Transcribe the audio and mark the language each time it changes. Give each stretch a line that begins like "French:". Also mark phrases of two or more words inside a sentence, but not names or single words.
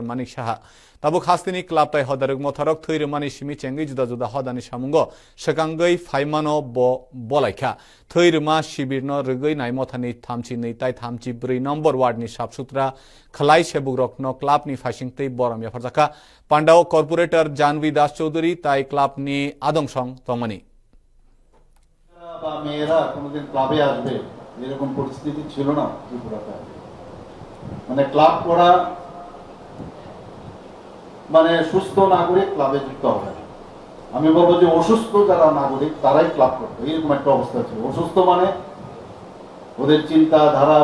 Kok Borok: Manik Saha tabo khastini club tai hodaruk motharok thirmani simi chengi juda juda hodani samungo sekangai faimano bolaikha thirma shibirno rugoi nai mothani thamchi nei tai thamchi 4 number ward ni sabsutra khlai sebugrok no club ni fasingtei boram yafarjaka Pandao corporator Janvi Das Choudhury tai club ni adong song tongmani
Bangla: বা মেয়েরা কোনোদিন ক্লাবে আসবে এরকম পরিস্থিতি ছিল না ত্রিপুরাতে মানে ক্লাব করা মানে সুস্থ নাগরিক ক্লাবে যুক্ত হবে আমি বলবো যে অসুস্থ যারা নাগরিক তারাই ক্লাব করবে এরকম একটা অবস্থা ছিল অসুস্থ মানে ওদের চিন্তা ধারা